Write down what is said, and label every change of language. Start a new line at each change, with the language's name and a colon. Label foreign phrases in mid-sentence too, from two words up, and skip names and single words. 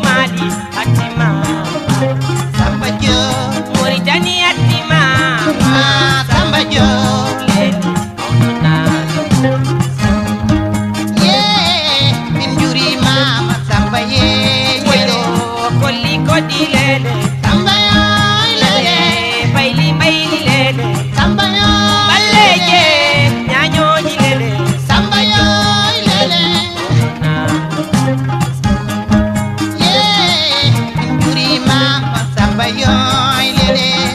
Fula: Mali atti Mama Samba Diop. Mauritanie atti Mama Ma Samba Diop.
English: lele. Oh, no, no, no.
Fula: Yeah, min juuri Mama Samba, yeah. Welo, kolli, kodi, lele. Samba, yeah, lele. Bayli, bayli, lele. Samba, yeah, Balleje, lele. nyanyoji, lele. Samba, yeah, lele. Yeah, min juuri Mama Samba, yeah, lele.